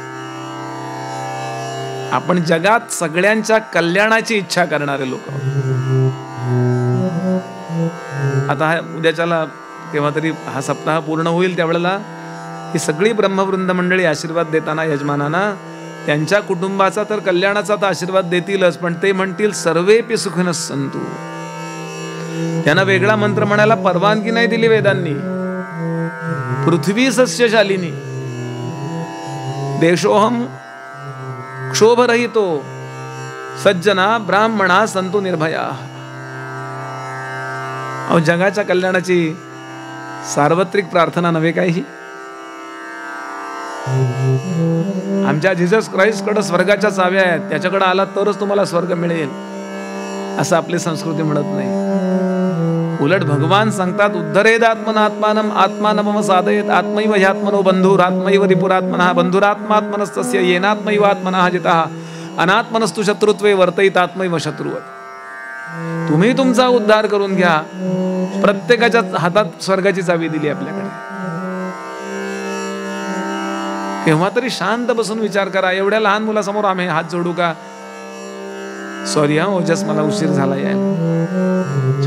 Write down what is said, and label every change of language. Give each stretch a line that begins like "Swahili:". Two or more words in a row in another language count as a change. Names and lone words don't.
Marathi: आपण जगात सगळ्यांच्या कल्याणाची इच्छा करणारे लोक. आता हा उद्याच्याला केव्हा तरी हा सप्ताह पूर्ण होईल, त्यावेळेला ही सगळी ब्रह्मवृंद मंडळी आशीर्वाद देताना यजमानांना त्यांच्या कुटुंबाचा तर कल्याणाचा तर आशीर्वाद देतीलच, पण ते म्हणतील
Sanskrit: सर्वेपि सुखिनः सन्तु.
Marathi: त्यांना वेगळा मंत्र म्हणायला परवानगी नाही दिली वेदांनी.
Sanskrit: पृथ्वी सस्यशालिनी, देशोहम क्षोभरहितो, सज्जना ब्राह्मणा संतो निर्भया.
Marathi: अहो, जगाच्या कल्याणाची सार्वत्रिक प्रार्थना नव्हे काय ही? आमच्या जीसस क्राइस्ट कडे स्वर्गाच्या चाव्या आहेत, त्याच्याकडे आला तरच तुम्हाला स्वर्ग मिळेल असं आपली संस्कृती म्हणत नाही. उलट भगवान सांगतात
Sanskrit: उद्धरेद आत्मनात्मानम आत्मानमम साधयेत आत्मैव ह्यात्मनो बंधुरात्मैव रिपुरात्मनः बंधुरात्मात्मनस्तस्य येनात्मैव आत्मनः जितः अनात्मनस्तु शत्रुत्वे वर्तयित आत्मैव शत्रुवत्.
Marathi: तुम्ही तुमचा उद्धार करून घ्या. प्रत्येकाच्या हातात स्वर्गाची चावी दिली आपल्याकडे. केव्हा तरी शांत बसून विचार करा. एवढ्या लहान मुलासमोर आम्ही हात जोडू का? सॉरी हा ओजस, मला उशीर झाला यायला.